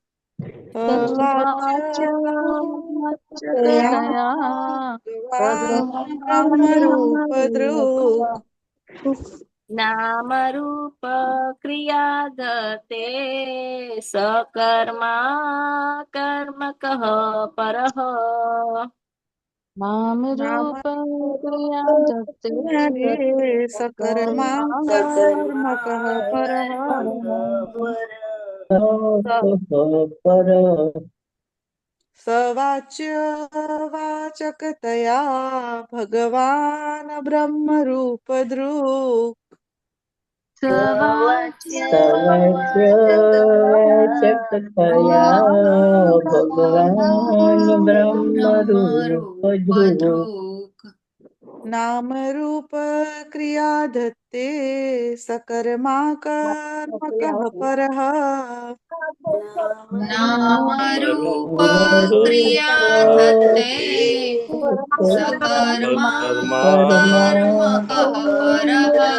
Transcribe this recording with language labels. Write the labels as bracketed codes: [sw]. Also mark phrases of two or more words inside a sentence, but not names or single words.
[sa] નામ રૂપ ક્રિયા દતે सकर्मा कर्म कह परः नाम रूप क्रिया दत्ते सकर्मा कर्म कह परः सवाच्यवाचकतया भगवान ब्रह्म रूप ध्रुव સવાચ્યવાચકતયા ભગવાન બ્રહ્મ રૂપ ધ્રુવ नाम रूप क्रिया दत्ते सकर्मा कर्म कह परः नाम रूप क्रिया धत्ते सकर्मा कर्म कह परः